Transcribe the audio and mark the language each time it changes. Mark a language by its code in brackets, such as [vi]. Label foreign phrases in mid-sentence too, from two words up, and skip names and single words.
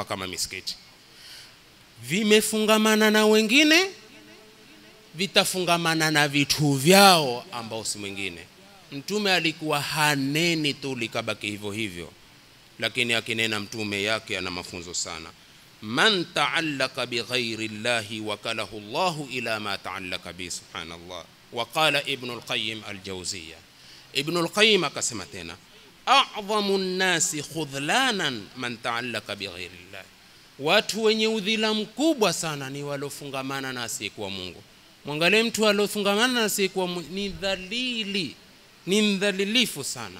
[sw] Kama misikiti vimefungamana na wengine, vitafungamana na vitu vyao ambao si mwingine. Mtume alikuwa haneni tu likabaki hivyo hivyo, lakini akinena mtume yake ana mafunzo sana. [ar] من تعلق بغير الله وكله الله إلى ما تعلق به سبحان الله. وقال ابن القيم الجوزية, [sw] Ibn al-Qayyim akasema tena, [ar] أعظم الناس خذلانا من تعلق بغير الله, [sw] watu wenye udhila mkubwa sana ni walofungamana na asiyekuwa Mungu. Mwangalie mtu alofungamana na asiyekuwa Mungu ni dhalili, ni mdhalilifu sana.